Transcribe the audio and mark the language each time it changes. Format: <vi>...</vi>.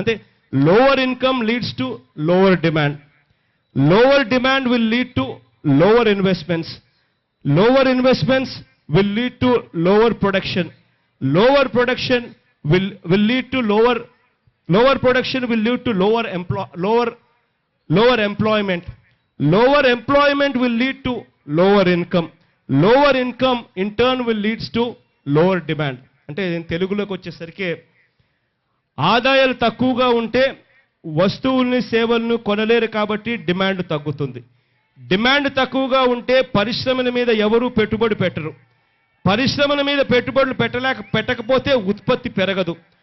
<en>అంటే lower income leads to lower demand, lower demand will lead to lower investments, lower investments will lead to lower production. Lower production will lead to lower production will lead to lower employment. Lower employment will lead to lower income. Lower income in turn will leads to lower demand.</en> <te>అంటే తెలుగులోకి వచ్చేసరికి ఆదాయాలు తక్కువగా ఉంటే వస్తువుల్ని సేవలను కొనలేరు కాబట్టి demand తగ్గుతుంది. డిమాండ్ తక్కువగా ఉంటే పరిశ్రమల మీద ఎవరూ పెట్టుబడి పెట్టరు. పరిశ్రమల మీద పెట్టుబడులు పెట్టకపోతే ఉత్పత్తి పెరగదు.</te>